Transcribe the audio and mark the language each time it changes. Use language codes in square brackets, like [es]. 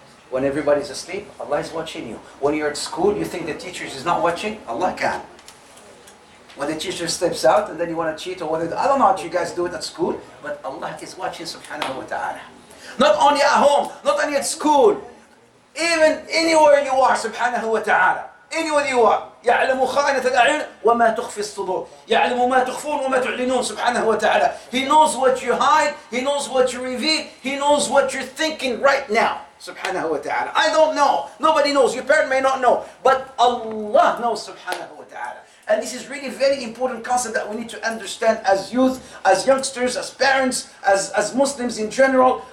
[en] When everybody's asleep, Allah is watching you. When you're at school, you think the teacher is not watching, Allah can. When the teacher steps out and then you want to cheat or whatever, I don't know how you guys do it at school, but Allah is watching, subhanahu wa ta'ala. Not only at home, not only at school, even anywhere you are, subhanahu wa ta'ala. Anywhere you are. [ar] يَعْلَمُ خَائِنَةَ الْأَعْيُنِ وَمَا تُخْفِي الصُّدُورِ يَعْلَمُ مَا تُخْفُونَ وَمَا تُعْلِنُونَ subhanahu wa ta'ala. [en] He knows what you hide, He knows what you reveal, He knows what you're thinking right now, subhanahu wa ta'ala. I don't know. Nobody knows. Your parent may not know. But Allah knows, subhanahu wa ta'ala. And this is really very important concept that we need to understand as youth, as youngsters, as parents, as Muslims in general.